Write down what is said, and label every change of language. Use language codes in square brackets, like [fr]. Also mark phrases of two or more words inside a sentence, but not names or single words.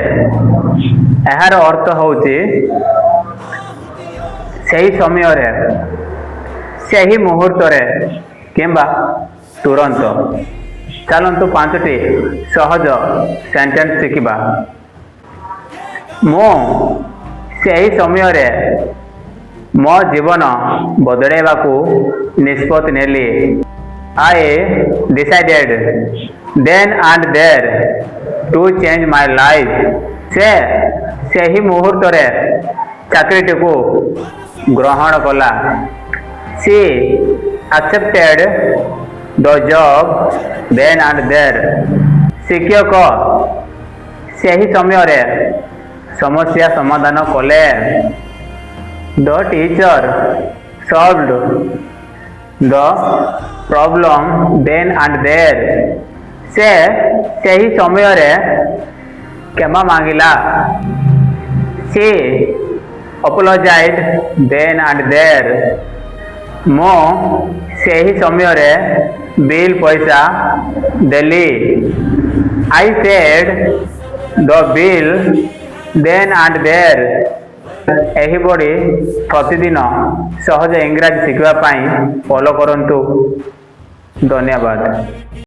[or] ୟାର ଅର୍ଥ ହେଉଛି ସହି ସମୟ ରେ, ସହି ମୁହୂର୍ତ୍ତ ରେ କିମ୍ବା ତୁରନ୍ତ। ଚାଲନ୍ତୁ 5ଟି ସହଜ ସେଣ୍ଟେନ୍ସ ଶିଖିବା। ମୁଁ ସହି ସମୟ ରେ ମୋ ଜୀବନ ବଦଳେଇବାକୁ ନିଷ୍ପତ୍ତି ନେଲି। [en] I decided then and there to change my life। [or] ସେ ସହି ମୁହୂର୍ତ୍ତ ରେ ଚାକିରିଟି କୁ ଗ୍ରହଣ କଲା। [en] She accepted the job then and there। [or] ଶିକ୍ଷକ ସହି ସମୟ ରେ ସମସ୍ୟା ସମାଧାନ କଲେ। [en] The teacher solved the problem then and there। [or] ସେ ସହି ସମୟ ରେ କ୍ଷମା ମାଗିଲା। [en] She apologized then and there। [or] ମୋ ସହି ସମୟ ରେ ବିଲ ପଇସା ଦେଲି। [en] I paid the bill then and there। [or] ଏହିଭଳି ପ୍ରତିଦିନ ସହଜ ଇଂରାଜୀ ଶିଖିବା ପାଇଁ ଫଲୋ କରନ୍ତୁ। ଧନ୍ୟବାଦ।